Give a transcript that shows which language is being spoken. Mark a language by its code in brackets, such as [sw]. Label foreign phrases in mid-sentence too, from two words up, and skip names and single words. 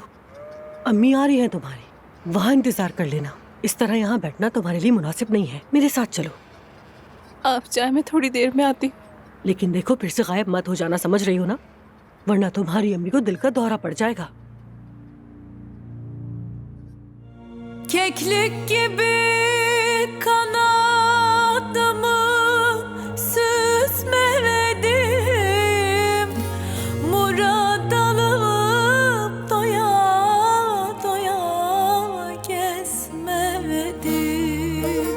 [hi] अम्मी आ रही हैं तुम्हारी, वहाँ इंतजार कर लेना। इस तरह यहाँ बैठना तुम्हारे लिए मुनासिब नहीं है। मेरे साथ चलो। आप चाहे मैं थोड़ी देर में आती। लेकिन देखो, फिर से गायब मत हो जाना, समझ रही हो ना? वरना तुम्हारी अम्मी को दिल का दौरा पड़ जाएगा। [tr] Keklik gibi kanadımı süsmeledim, murad alıp doya doya gezmedim.